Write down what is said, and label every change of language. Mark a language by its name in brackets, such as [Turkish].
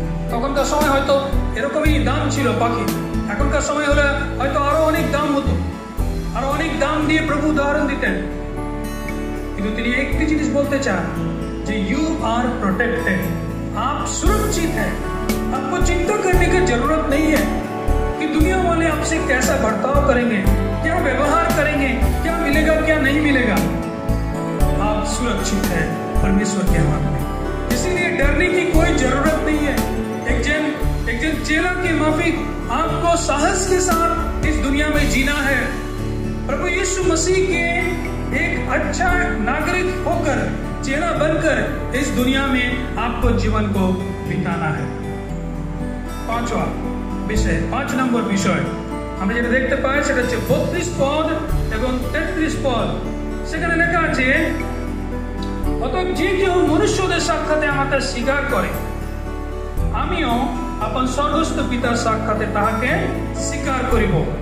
[Bangla] তখনকার সময় হয়তো এরকমই দাম ছিল পাখি, এখনকার সময় হলে হয়তো আরো অনেক দাম হতো, আরো অনেক দাম দিয়ে প্রভু উদাহরণ দিতেন। কিন্তু তিনি একটি জিনিস বলতে চান যে [English] you are protected, [Hindi] आप सुरक्षित हैं। आपको चिंता करने की जरूरत नहीं है कि दुनिया वाले आपसे कैसा बर्ताव करेंगे, क्या व्यवहार करेंगे, क्या मिलेगा क्या नहीं मिलेगा। आप सुरक्षित हैं परमेश्वर के हाथ में, इसीलिए डरने की कोई जरूरत नहीं है। एक जन चेला के माफिक आपको साहस के साथ इस दुनिया में जीना है। प्रभु यीशु मसीह के एक अच्छा नागरिक होकर, चेला बनकर इस दुनिया में आपको जीवन को बिताना है। पांचवा विषय, [Bangla] 5 নম্বর বিষয় আমরা যেটা দেখতে পাই সেটা হচ্ছে 32 পদ এবং 33 পদ। সেখানে লেখা আছে, অতএব যে কেউ মনুষ্যদের সাক্ষাতে আমাকে স্বীকার করে, আমিও আপন স্বর্গস্থ পিতার সাক্ষাতে তাহাকে স্বীকার করিব।